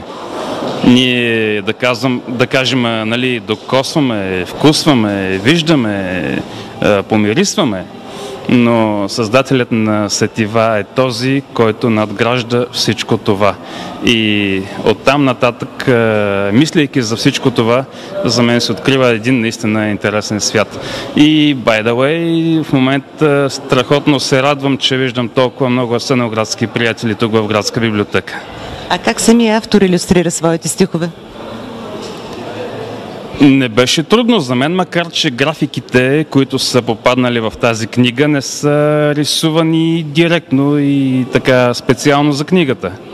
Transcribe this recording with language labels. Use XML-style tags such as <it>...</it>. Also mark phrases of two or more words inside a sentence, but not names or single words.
<bg>Ние да кажем, нали, докосваме, вкусваме, виждаме, помирисваме, но създателят на сетива е този, който надгражда всичко това. И оттам нататък, мислейки за всичко това, за мен се открива един наистина интересен свят. И,</bg> <en>by the way,</en> <bg>в момента страхотно се радвам, че виждам толкова много асеновградски приятели тук в градска библиотека. А как самия автор илюстрира своите стихове? Не беше трудно за мен, макар че графиките, които са попаднали в тази книга, не са рисувани директно и така специално за книгата.</bg>